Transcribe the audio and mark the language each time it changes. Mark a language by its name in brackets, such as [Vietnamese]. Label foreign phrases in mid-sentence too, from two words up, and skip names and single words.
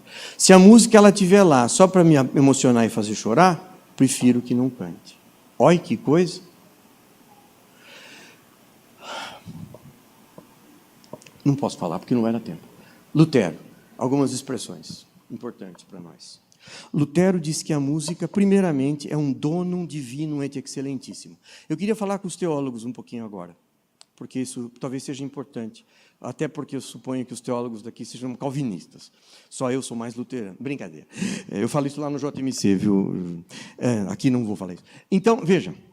[Portuguese] Se a música ela estiver lá só para me emocionar e fazer chorar, prefiro que não cante. Olha que coisa. Não posso falar porque não vai dar tempo. Lutero, algumas expressões importantes para nós. Lutero diz que a música, primeiramente, é um [Latin] donum divinum et excelentíssimo. [Portuguese] Eu queria falar com os teólogos um pouquinho agora, porque isso talvez seja importante. Até porque eu suponho que os teólogos daqui sejam calvinistas. Só eu sou mais luterano. Brincadeira. Eu falo isso lá no JMC, viu? Aqui não vou falar isso. Então, veja.